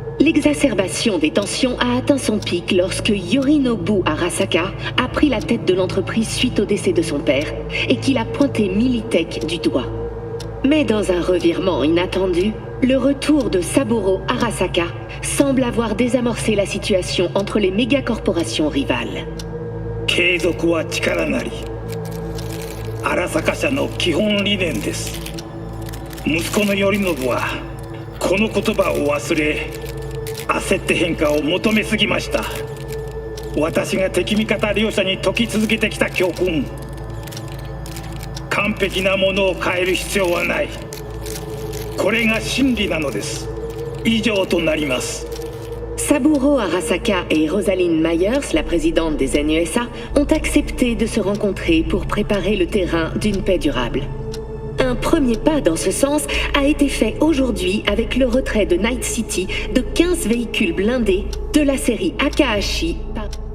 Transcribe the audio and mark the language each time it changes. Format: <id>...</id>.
<fr>L'exacerbation des tensions a atteint son pic lorsque Yorinobu Arasaka a pris la tête de l'entreprise suite au décès de son père et qu'il a pointé Militech du doigt. Mais dans un revirement inattendu, le retour de Saburo Arasaka semble avoir désamorcé la situation entre les mégacorporations rivales.</fr> <ja>継続は力なり。荒坂社の基本理念です。息子の頼信はこの言葉を忘れ、焦って変化を求めすぎました。私が敵味方両者に解き続けてきた教訓。完璧なものを変える必要はない。これが真理なのです。以上となります。</ja> <fr>Saburo Arasaka et Rosalind Myers, la présidente des NUSA, ont accepté de se rencontrer pour préparer le terrain d'une paix durable. Un premier pas dans ce sens a été fait aujourd'hui avec le retrait de Night City de 15 véhicules blindés de la série Akahashi par...</fr>